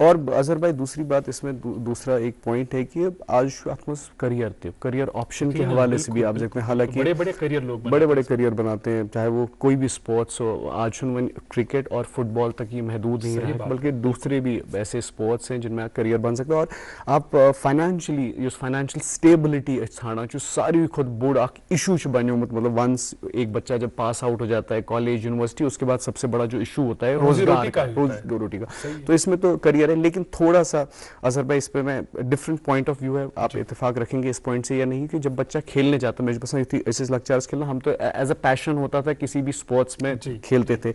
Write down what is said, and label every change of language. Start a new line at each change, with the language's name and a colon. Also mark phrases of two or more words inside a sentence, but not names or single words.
Urdu: اور اظہر بھائی دوسری بات اس میں دوسرا ایک پوائنٹ ہے کہ آج کریئر
English: career option
Urdu: کے حوالے سے بھی آپ دیکھتے ہیں, حالانکہ بڑے بڑے کریئر بناتے ہیں, چاہے وہ کوئی بھی اسپورٹس ہو. آج کرکٹ اور فٹ بال تک یہ محدود نہیں رہا, بلکہ دوسرے بھی ایسے اسپورٹس ہیں جن میں کریئر بن سکتا ہے. اور آپ
English: financially financial stability
Kashmiri: ژھانڈان ساروی کھت بوڑ اخ ایشو بنیومت.
Urdu: مطلب ونس ایک بچہ جب
English: pass out
Urdu: ہو جاتا ہے کالج یونیورسٹی, اس کے بعد سب سے بڑا جو ایشو ہوتا ہے روزگار کا, روٹی کا. تو اس میں تو کریئر ہے, لیکن تھوڑا سا اظہر بھائی اس پہ میں
English: different point of view
Urdu: ہے, آپ اتفاق رکھیں گے اس پوائنٹ سے یا نہیں, کہ جب بچہ کھیلنے جاتا ہے, مجھے پسند ایسے لکچرز کھیلنا, ہم تو
English: as a passion
Urdu: ہوتا تھا کسی بھی اسپورٹس میں کھیلتے تھے.